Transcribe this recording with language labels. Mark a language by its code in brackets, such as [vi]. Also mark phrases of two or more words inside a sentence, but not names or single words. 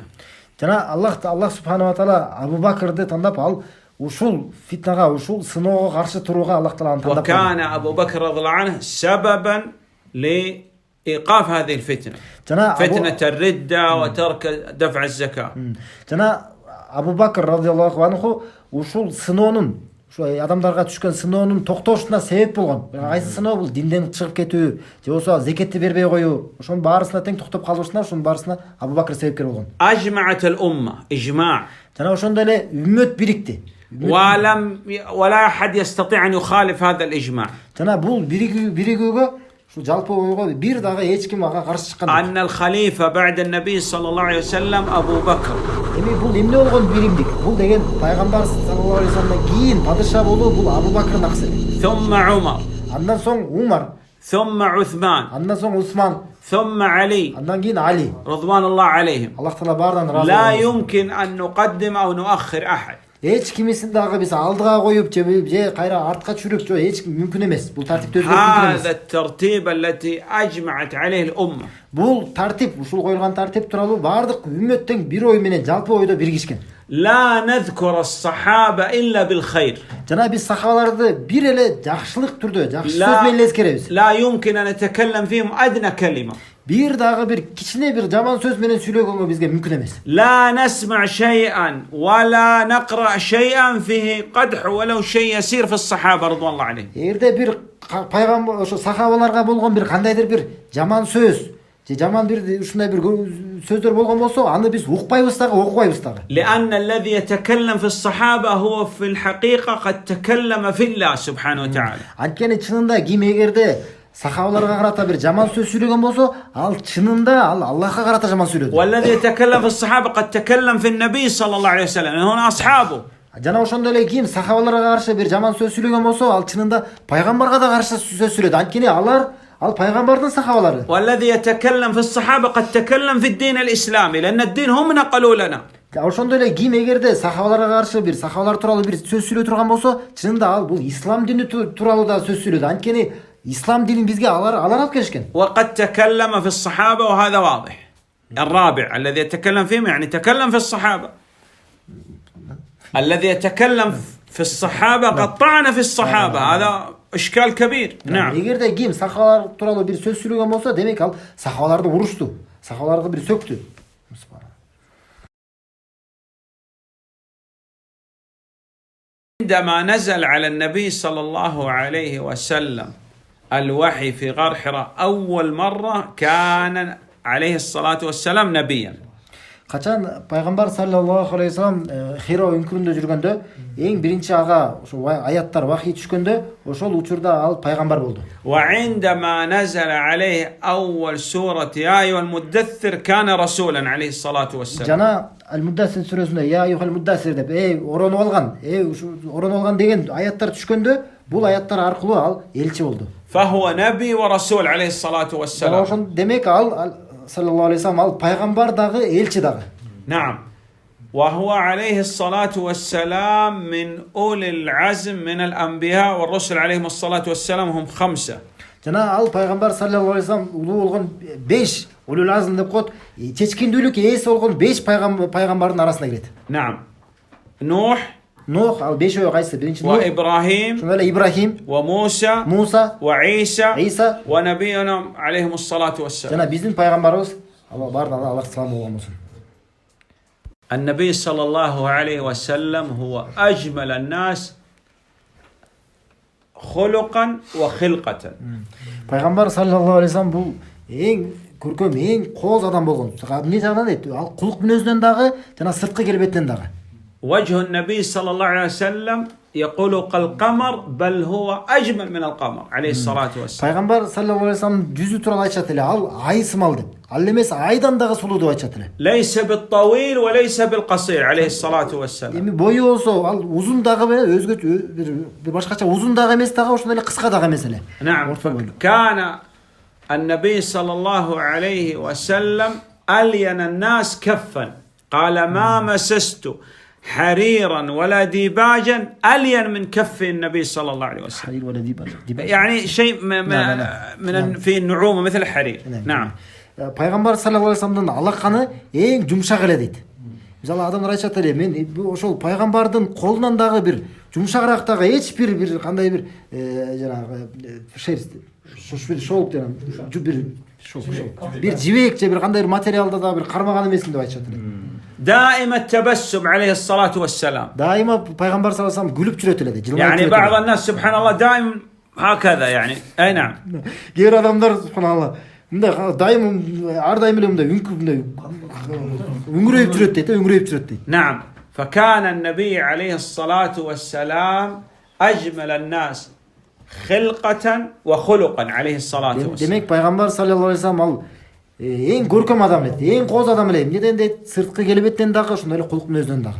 [ky] Жана [ar] الله سبحانه وتعالى [ky] Абу Бакрды тандап ал ушул фитнага, ушул сыноого каршы турууга Аллах Тааланы тандап. [ar] وكان أبو بكر رضي الله عنه سببا لإيقاف هذه الفتنة. فتنة الردة وترك دفع الزكاة. [ky] Жана Абу Бакр [ar] رضي الله عنه [ky] ушул сыноонун, ушу адамдарга түшкөн сыноонун токтошуна себеп болгон. Кайсы сыноо бул динден чыгып кетүү, же болсо зекетти бербей коюу, ошонун баарысына тең токтоп калышына, ошонун баарысына Абу Бакр себепкер болгон. [ar] أجمعت الأمة إجماع. [ky] Жана ошондой эле үммөт бирикти. [ar] ولا أحد يستطيع أن يخالف هذا الإجماع. [ky] Жана бул биригүүгө шу жалпы ойго бир дагы эч ким ага каршы чыккан. [ar] أن الخليفة بعد النبي صلى الله عليه وسلم أبو بكر. [ky] Эми бул эмне болгон биримдик? Бул деген пайгамбар [ar] صلى الله عليه وسلم [ky] кийин падыша болуу бул Абу Бакрдын акысы. [ar] ثم عمر. [ky] Андан соң Умар. [ar] ثم عثمان. [ky] Андан соң Усман. [ar] ثم علي. [ky] Андан кийин Али. [ar] رضوان الله عليهم. [ky] Аллах Таала баарынан разы. [ar] لا يمكن أن نقدم أو نؤخر أحد. [ky] Эч кимисин дагы биз алдыга коюп же кайра артка чүрүп же эч мүмкүн эмес. Бул тартипти өзгөртүп мүмкүн эмес. [ar] هذا الترتيب التي أجمعت عليه الأمة. [ky] Бул тартип, ушул коюлган тартип тууралуу бардык үммөттүн бир ой менен жалпы ойдо биригишкен. [ar] لا نذكر الصحابة إلا بالخير. [ky] Жана биз сахабаларды бир эле жакшылык түрдө, жакшы сөз менен эскеребиз. [ar] لا يمكن أن نتكلم فيهم أدنى كلمة. [ky] Бир дагы бир кичине бир жаман сөз менен сүйлөгөнгө бизге мүмкүн эмес. [ar] لا نسمع شيئا ولا نقرأ شيئا فيه قدح ولو شيء يسير في الصحابة رضوان الله عليهم. [ky] Эгерде бир пайгамбар ошо сахабаларга болгон бир кандайдыр бир жаман сөз же жаман бир ушундай бир сөздөр болгон болсо аны биз укпайбыз дагы окубайбыз дагы. [ar] لأن الذي يتكلم في الصحابة هو في الحقيقة قد تكلم في الله سبحانه وتعالى. [ky] Анткени чынында ким эгерде сахабаларга карата бир жаман сөз сүйлөгөн болсо, ал чынында ал Аллахка карата жаман сүйлөдү. [ar] والذي يتكلم في الصحابة قد تكلم في النبي صلى الله عليه وسلم. هنا أصحابه. [ky] Жана ошондой эле ким сахабаларга каршы бир жаман сөз сүйлөгөн болсо, ал чынында пайгамбарга да каршы сөз сүйлөдү. Анткени ал пайгамбардын сахабалары. [ar] والذي يتكلم في الصحابة قد تكلم في الدين الإسلامي لأن الدين هم نقلوا لنا. [ky] Ошондой эле ким эгерде сахабаларга каршы бир сахабалар тууралуу бир сөз сүйлөй турган болсо, чынында ал бул ислам дини тууралуу да сөз сүйлөдү. Анткени ислам динин бизге алар алып келишкен. [ar] وقد تكلم في الصحابة وهذا واضح. الرابع الذي يتكلم فيهم يعني تكلم في الصحابة. الذي يتكلم في الصحابة قد طعن في الصحابة. هذا إشكال كبير. نعم. [ky] Эгерде ким сахабалар тууралуу бир сөз сүйлөгөн болсо, демек ал сахабаларды урушту. Сахабаларга бир сөктү. [ar] عندما نزل على النبي صلى الله عليه وسلم الوحي في غار حراء أول مرة كان عليه الصلاة والسلام نبيا. [ky] Качан пайгамбар [ar] صلى الله عليه وسلم [ky] Хиро үңкүрүндө жүргөндө, эң биринчи ага ошо аяттар вахий түшкөндө, ошол учурда ал пайгамбар болду. [ar] وعندما نزل عليه أول سورة يا أيها المدثر كان رسولا عليه الصلاة والسلام. [ky] Жана Ал-Муддассир сүрөсүндө [ar] يا أيها المدثر [ky] деп оронуп алган деген аяттар түшкөндө, бул аяттар аркылуу ал элчи болду. [ar] فهو نبي ورسول عليه الصلاة والسلام. [ky] Ошон демек ал [ar] صلى الله عليه وسلم [ky] ал пайгамбар дагы элчи дагы. [ar] نعم. وهو عليه الصلاة والسلام من أولي العزم من الأنبياء والرسل عليهم الصلاة والسلام هم 5. [ky] Жана ал пайгамбар [ar] صلى الله عليه وسلم [ky] улуу болгон 5 [ar] أولو العزم [ky] деп коет. Чечкиндүүлүк ээси болгон 5 пайгамбардын арасына кирет. [ar] نعم. نوح [ky] ал 5 кайсы? Биринчи Нух, [ar] وإبراهيم [ky] ошондой эле Ибрахим, [ar] وموسى [ky] Муса, [ar] وعيسى [ky] Иса [ar] ونبينا عليهم الصلاة والسلام. [ky] жана биздин пайгамбарыбыз Алла баарына Аллах салам болгон болсун. [ar] النبي صلى الله عليه وسلم هو أجمل الناس خلقا وخلقة. [ky] Пайгамбар [ar] صلى الله عليه وسلم [ky] бул эң көркөм, эң кооз адам болгон. Эмне жагынан дейт? Ал кулук мүнөзүнөн дагы жана сырткы келбеттен дагы. [ar] وجه النبي صلى الله عليه وسلم يقول كالقمر بل هو أجمل من القمر عليه الصلاة والسلام. [ky] Пайгамбар [ar] صلى الله عليه وسلم [ky] жүзү тууралуу айтышат эле, ал ай сымал деп. Ал эмес айдан дагы сулуу деп айтышат эле. [ar] ليس بالطويل وليس بالقصير عليه الصلاة والسلام. [ky] Эми бою болсо ал узун дагы өзгөчө бир башкача узун дагы эмес дагы, ошондой эле кыска дагы эмес эле. [ar] نعم. كان النبي صلى الله عليه وسلم ألين الناس كفا قال ما مسست حريرا ولا ديباجا ألين من كف النبي صلى الله عليه وسلم. حرير ولا ديباج. يعني شيء من في النعومة مثل الحرير. نعم. [ky] Пайгамбар [ar] صلى الله عليه وسلم [ky] алаканы эң жумшак эле дейт. Мисалы адамдар айтышат эле, мен ошол пайгамбардын колунан дагы бир жумшагыраак дагы эч бир кандай бир жанагы шерсть шолук деген бир жибек же бир кандай бир материалда дагы бир кармаган эмесин деп айтышат эле. [ar] دائما التبسم عليه الصلاة والسلام. [ky] Дайыма пайгамбар [ar] صلى الله عليه وسلم [ky] күлүп жүрөт эле дейт. [ar] يعني بعض الناس سبحان الله دائما هكذا يعني. أي نعم. [ky] Кээ бир адамдар субханалла мындай дайым ар дайым эле мындай үңүрөйүп жүрөт дейт. [ar] نعم. فكان النبي عليه الصلاة والسلام أجمل الناس خلقة وخلقا عليه الصلاة والسلام. [ky] Демек пайгамбар [ar] صلى الله عليه وسلم [ky] ал эң көркөм адам эле, эң кооз адам эле. Эмнеден дейт? Сырткы келбеттен дагы, ошондой эле кулук мүнөзүнөн дагы.